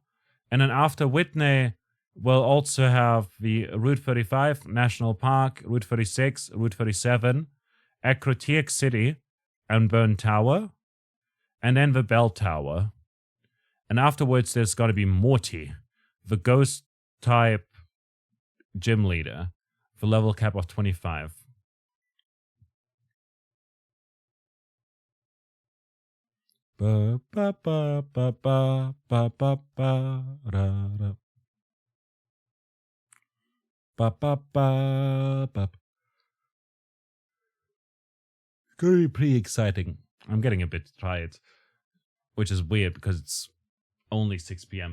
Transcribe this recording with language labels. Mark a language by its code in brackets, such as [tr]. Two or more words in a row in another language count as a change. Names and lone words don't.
[en] And then after Whitney, we'll also have the Route 35 National Park, Route 36, Route 37, Acroteak City, and Burn Tower, and then the Bell Tower. And afterwards, there's got to be Morty, the ghost type gym leader, for level cap of 25. Ba ba ba ba ba ba ba ba ra ra. Ba ba ba ba. It's gonna be pretty exciting. I'm getting a bit tired, which is weird because it's only 6 p.m.